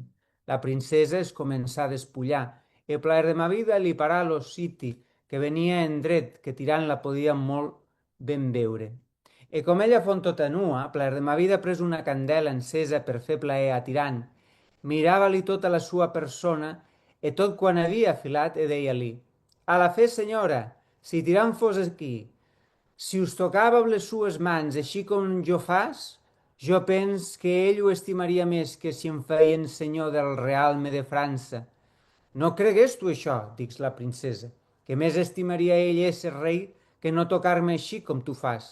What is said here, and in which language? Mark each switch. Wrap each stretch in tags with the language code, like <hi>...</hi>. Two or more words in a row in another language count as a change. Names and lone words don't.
<ca>La princesa es començà a despullar, i plaer de ma vida li parà lo siti, que venia en dret, que Tirant la podia molt ben veure. I com ella font tota nua, plaer de ma vida pres una candela encesa per fer plaer a Tirant, mirava-li tota la sua persona e tot quan havia afilat e deia-li: a la fe, senyora, si Tirant fos aquí, si us tocava amb les sues mans així com jo fas, jo pens que ell ho estimaria més que si em feien senyor del realme de França. No cregués tu això, dix la princesa, que més estimaria ell ésser rei que no tocar-me així com tu fas.</ca>